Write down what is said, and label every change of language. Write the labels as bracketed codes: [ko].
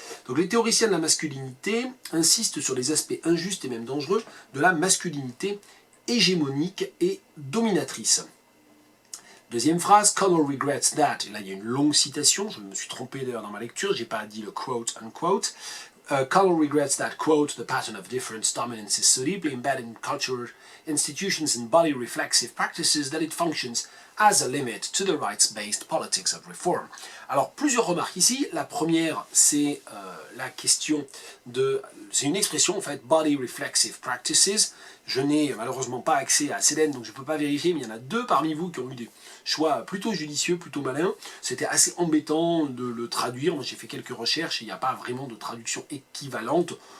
[fr] Donc les théoriciens de la masculinité insistent sur les aspects injustes et même dangereux de la masculinité hégémonique et dominatrice. Deuxième phrase, [en] Connell regrets that, [fr] et là il y a une longue citation, je me suis trompé d'ailleurs dans ma lecture, j'ai pas dit le quote unquote. [en] Connell regrets that, quote, the pattern of difference dominance is so deeply embedded in cultural institutions and body reflexive practices that it functions as a limit to the rights-based politics of reform. [fr] Alors, plusieurs remarques ici. La première, c'est la question de... C'est une expression, en fait, [en] body reflexive practices. [fr] Je n'ai malheureusement pas accès à CEDEN, donc je ne peux pas vérifier, mais il y en a deux parmi vous qui ont eu des choix plutôt judicieux, plutôt malins. C'était assez embêtant de le traduire. Moi, j'ai fait quelques recherches et il n'y a pas vraiment de traduction équivalente.